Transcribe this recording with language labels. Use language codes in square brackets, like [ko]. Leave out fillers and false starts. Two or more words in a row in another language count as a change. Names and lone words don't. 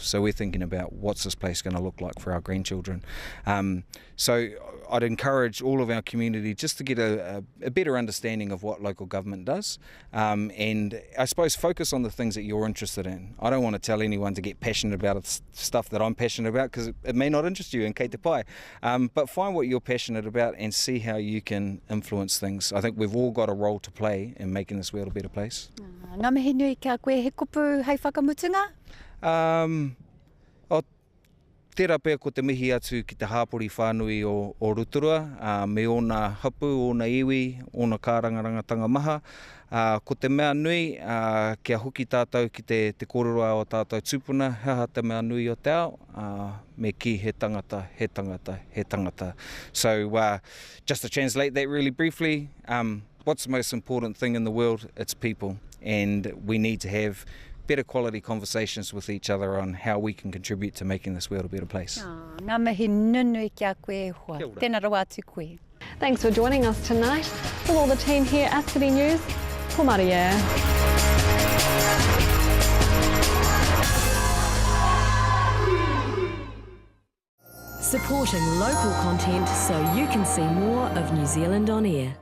[en] So we're thinking about what's this place going to look like for our grandchildren. So I'd encourage all of our community just to get a better understanding of what local government does, and I suppose focus on the things that you're interested in. I don't want to tell anyone to get passionate about stuff that I'm passionate about because it may not interest you in [mi] kei te pai, [en] but find what you're passionate about and see how you can influence things. I think we've all got a role to play in making this world a better place. [mi] Ngā mihi nui kia koe he kupu hei whakamutunga? Tērā pēr ko te mihi atu ki te hāpori whānui o Rotorua, me ōna hapu, ōna iwi, ōna kārangarangatanga maha. Ko te mea nui, kia hoki tātou ki te kōrero o tātou tūpuna, hea te mea nui o te ao, me ki he tangata, he tangata, he tangata. [en] So just to translate that really briefly, what's the most important thing in the world? It's people, and we need to have better quality conversations with each other on how we can contribute to making this world a better place. [mi] Ngā mihi nunui kia koe hoa. Tēnā rawa atu koe. [en] Thanks for joining us tonight. From all the team here at City News, ko Maria. Supporting local content so you can see more of New Zealand on air.